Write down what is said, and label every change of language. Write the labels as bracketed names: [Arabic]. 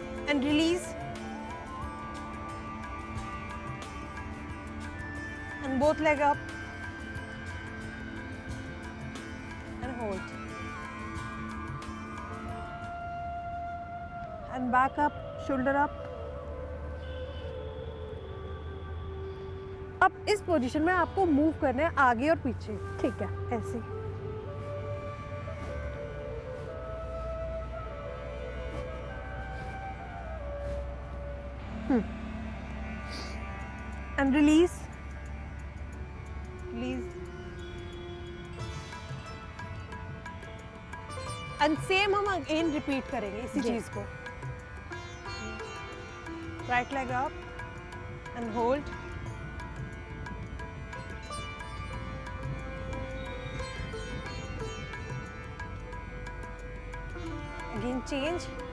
[English] And release, and both leg up and hold, and back up, shoulder up. [Hindi] अब इस position में आपको move करना है आगे और पीछे। ठीक है, ऐसे। [English] and release, release, and same [Hindi] हम अगेन रिपीट करेंगे इसी चीज को। [English] right leg up and hold, again change,